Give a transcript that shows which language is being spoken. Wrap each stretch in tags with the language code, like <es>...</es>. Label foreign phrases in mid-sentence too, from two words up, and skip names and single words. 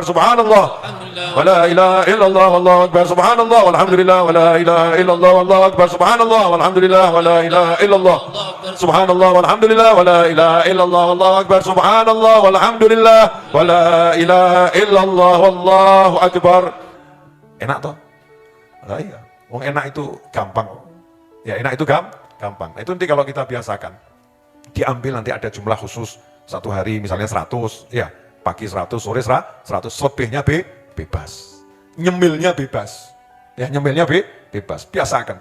<ar>سبحان الله، ولا إله إلا الله، والله أكبر. سبحان الله، والحمد لله، ولا إله إلا الله، والله أكبر. سبحان الله، والحمد لله، ولا إله إلا الله. سبحان الله، والحمد لله، ولا إله إلا الله، والله أكبر. سبحان الله، والحمد لله، ولا إله إلا الله، والله أكبر.</ar> <id>Enak toh? Nah, iya. Wong enak itu gampang. Ya, enak itu gampang. Nah, itu nanti kalau kita biasakan, diambil nanti ada jumlah khusus satu hari misalnya 100, ya pagi 100, sore 100, lebihnya bebas, nyemilnya bebas, ya nyemilnya bebas, biasakan.</id>